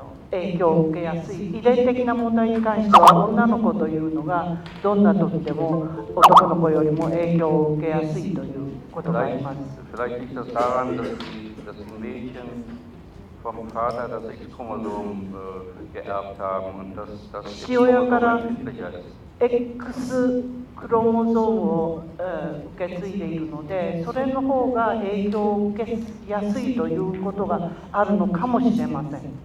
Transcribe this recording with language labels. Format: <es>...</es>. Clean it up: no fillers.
<ja>影響を受けやすい遺伝的な問題に関しては女の子というのがどんな時でも男の子よりも影響を受けやすいということがあります。</ja> <de>Vielleicht liegt das daran, dass die Mädchen vom Vater das X-Chromosom geerbt haben und das X-Chromosom empfindlicher ist.</de> <ja>X クロモゾームを受け継いでいるので、それの方が影響を受けやすいということがあるのかもしれません。</ja>